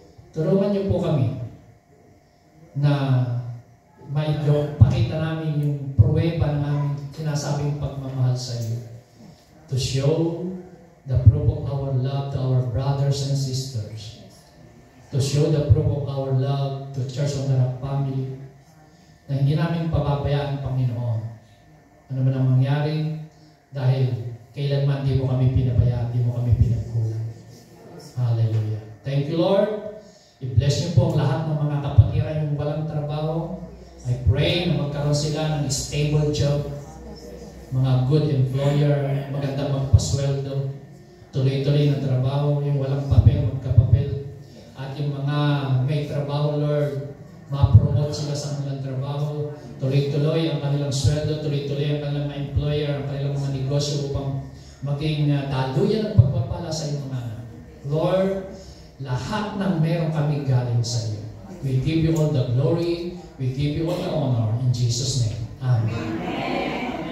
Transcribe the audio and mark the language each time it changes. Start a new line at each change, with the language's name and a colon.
Filipino: Tulungan niyo po kami na maipakita namin yung pruweba ng aming sinasabing pagmamahal sa iyo.
English: To show the proof of our love to our brothers and sisters. To show the proof of our love to Church of the Rock family.
Filipino: Na hindi namin pababayaan, Panginoon. Ano man ang mangyari, dahil kailanman di mo kami pinabayaan, di mo kami pinagkulang. Hallelujah.
English: Thank you, Lord.
Filipino: I-bless niyo po ang lahat ng mga kapatiran yung walang trabaho.
English: I pray
Filipino: na magkaroon sila ng stable job, mga good employer, magandang magpasweldo, tuloy-tuloy na trabaho, yung walang papel, magkapapel. At yung mga may trabaho, Lord, ma-promote sila sa kanilang trabaho, tuloy-tuloy ang kanilang sweldo, tuloy-tuloy ang kanilang employer, ang kanilang mga negosyo upang maging daluyan ang pagpapala sa iyong mga anak. Lord, lahat ng meron kami galing sa iyo.
English: We give you all the glory, we give you all the honor in Jesus' name. Amen.